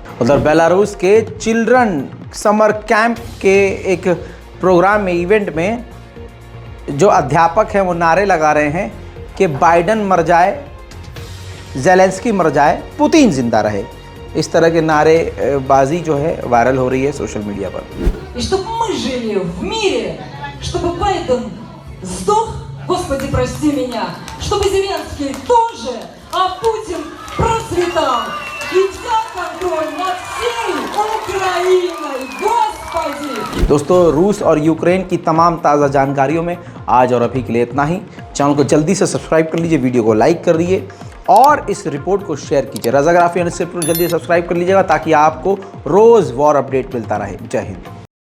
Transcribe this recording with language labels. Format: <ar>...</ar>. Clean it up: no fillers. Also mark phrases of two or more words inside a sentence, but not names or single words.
<hi>उधर बेलारूस के</hi> <en>children summer camp</en> <hi>के एक प्रोग्राम में, इवेंट में, जो अध्यापक हैं वो नारे लगा रहे हैं कि बाइडन मर जाए, ज़ेलेंस्की मर जाए, पुतिन जिंदा रहे। इस तरह के नारेबाजी जो है वायरल हो रही है</hi> <en>social media</en> <hi>पर।</hi> <ru>И чтобы мы жили в мире, чтобы Байден сдох, Господи, прости меня, чтобы Зеленский тоже, а Путин процветал и взял контроль над всей Украиной, Господи!</ru> <hi>दोस्तों, रूस और यूक्रेन की तमाम ताज़ा जानकारियों में आज और अभी के लिए इतना ही। चैनल को जल्दी से सब्सक्राइब कर लीजिए, वीडियो को लाइक कर दीजिए और इस रिपोर्ट को शेयर कीजिए। रज़ाग्राफी जल्दी सब्सक्राइब कर लीजिएगा ताकि आपको रोज़</hi> <en>war update</en> <hi>मिलता रहे। जय हिंद।</hi>